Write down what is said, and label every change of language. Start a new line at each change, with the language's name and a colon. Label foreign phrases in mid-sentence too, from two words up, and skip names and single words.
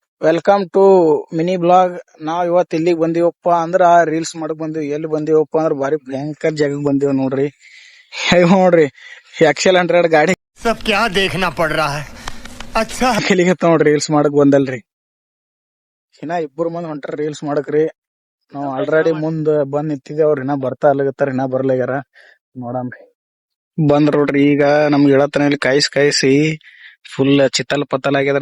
English: Welcome to mini blog.
Kannada: ನಾವ್ ಇವತ್ ಇಲ್ಲಿಗೆ ಬಂದಿವಪ್ಪ ಅಂದ್ರ ರೀಲ್ಸ್ ಮಾಡಕ್ ಬಂದಿವಿ. ಎಲ್ಲಿ ಬಂದಿವಪ್ಪ ಅಂದ್ರ ಬಾರಿ ಭಯಂಕರ ಜಾಗಕ್ಕೆ ಬಂದಿವ್ ನೋಡ್ರಿ. ನೋಡ್ರಿ XL100 ಗಾಡಿ
Hindi: सब क्या देखना पड़ रहा है अच्छा
Kannada: ಇಲ್ಲಿಗೆ ನೋಡ್ರಿ ರೀಲ್ಸ್ ಮಾಡಕ್ ಬಂದಲ್ರಿ. ಇನ್ನ ಇಬ್ಬರು ಮಂದಿ ಹೊಂಟ್ರ ರೀಲ್ಸ್ ಮಾಡಕ್ರಿ. ನಾವ್ ಆಲ್ರೆಡಿ ಮುಂದ್ ಬಂದ್ ನಿಂತಿದ್ದೇವ್ರಿ. ಇನ್ನ ಬರ್ತಾ ಅಲ್ಲಗತ್ತಾರ, ಇನ್ನ ಬರ್ಲಾಗ್ಯಾರ. ನೋಡಮ್ರಿ. ಬಂದ್ರ ನೋಡ್ರಿ. ಈಗ ನಮ್ಗೆ ಹೇಳತ್ತನ ಇಲ್ಲಿ ಕಾಯಿಸಿ ಫುಲ್ ಚಿತ್ತಲ್ ಪತ್ತಲ್ ಆಗ್ಯದ.